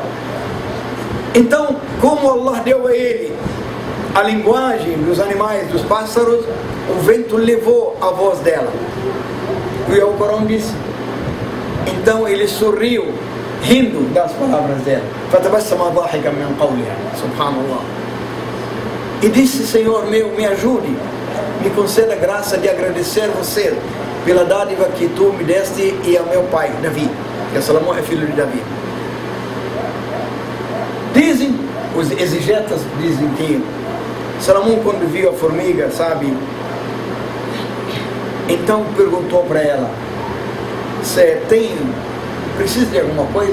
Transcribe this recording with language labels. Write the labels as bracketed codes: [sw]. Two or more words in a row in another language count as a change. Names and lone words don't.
[pt] Então, como Allah deu a ele a linguagem dos animais, dos pássaros, o vento levou a voz dela. E o Corão disse. Então ele sorriu, rindo das palavras dela. [ar] فَتَبَسَّمَ ضَاحِكًا مِنْ قَوْلِهَا. Subhanallah. [pt] E disse: Senhor meu, me ajude, me conceda a graça de agradecer você pela dádiva que tu me deste e ao meu pai, Davi. Que Salomão é filho de Davi. Dizem, os exegetas dizem que Salomão, quando viu a formiga, sabe, então perguntou para ela: você precisa de alguma coisa?